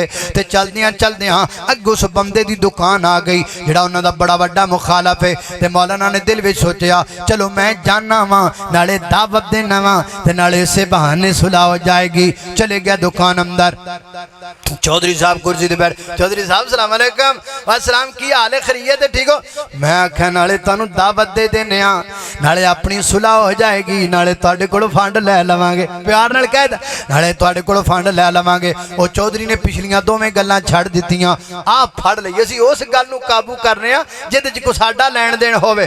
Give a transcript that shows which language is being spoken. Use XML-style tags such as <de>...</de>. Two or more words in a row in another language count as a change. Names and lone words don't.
<pa>تے چلدیاں چلدیاں اگوں اس بندے دی دکان آ گئی جہڑا انہاں دا بڑا وڈا مخالف ہے. تے مولانا نے دل وچ سوچیا، چلو میں جانا واں، نالے دعوت دینا واں، تے نالے اسے بہانے صلح ہو جائے گی. چلے گیا دکان اندر، چودھری صاحب کرسی تے بیٹھ، چودھری صاحب कुर्सी ते बैठ, चौधरी साहब</pa> <ar>سلام عليكم.</ar> <pa>وعلیکم, کی حال اے، خیریت اے، ٹھیک ہو? میں آکھیا نالے تہانوں دعوت دے دینے آں، نالے اپنی صلح ہو جائے گی، نالے تہاڈے کولوں فنڈ لے لواں گے. پیار نال کہندا، نالے تہاڈے کولوں فنڈ لے لواں گے۔ او چودھری نے پچھلیاں دوویں گلاں چھڈ دتیاں، آ پھڑ لئی، اسیں اس گل نوں قابو کرنے آں جہدے چ کوئی ساڈا لین دین ہووے.</pa>